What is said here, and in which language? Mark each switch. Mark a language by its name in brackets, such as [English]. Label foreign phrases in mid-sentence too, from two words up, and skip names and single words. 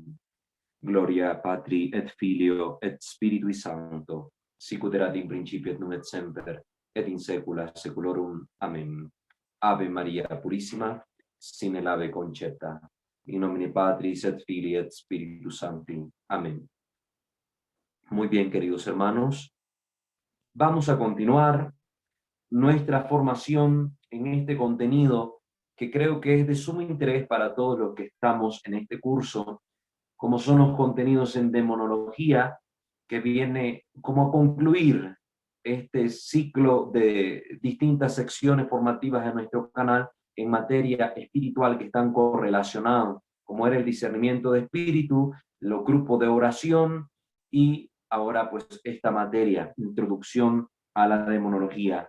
[Latin] Gloria Patri et Filio et Spiritui Sancto, sicut erat in principio et nunc et semper, et in saecula saeculorum. Amen. Ave Maria Purissima, sine lave concepta, in nomine Patris et Filii et Spiritus Sancti. Amén. [Spanish] Muy bien, queridos hermanos, vamos a continuar nuestra formación en este contenido que creo que es de sumo interés para todos los que estamos en este curso, como son los contenidos en demonología, que viene como a concluir este ciclo de distintas secciones formativas de nuestro canal en materia espiritual que están correlacionados, como era el discernimiento de espíritu, los grupos de oración y ahora pues esta materia, introducción a la demonología.